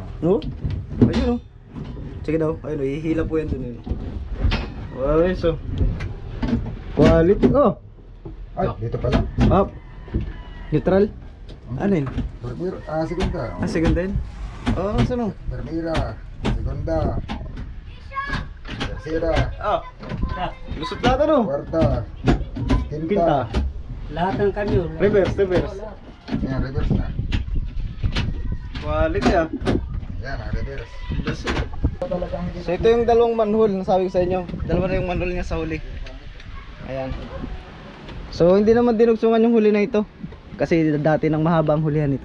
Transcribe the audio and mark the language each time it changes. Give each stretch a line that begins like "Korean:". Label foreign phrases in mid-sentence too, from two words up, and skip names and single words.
Filipino: No? Ayun, oh. Sige daw. Ayun, oh. Ihila po yan dun, yun. Okay, so. Quality, oh. Ay, dito pala.
English: Up. Neutral.
Filipino: Ano yun?
Spanish: Bermira, segunda.
Filipino: Ah, second din? Oo, saan, oh?
Spanish: Bermira, segunda. Tercera,
Filipino: Ah. Lusot lahat, ano?
Spanish: cuarta, Quinta. quinta.
Filipino: Lahat ng kanyo.
English: Reverse, reverse.
Filipino: Yan, reverse na. Quality, ah. Yan, reverse. So ito yung dalawang manhole na sabi ko sa inyo. Dalawa na yung manhole niya sa huli. Ayan. So hindi naman dinugsungan yung huli na ito. Kasi dati nang mahaba ang hulihan ito.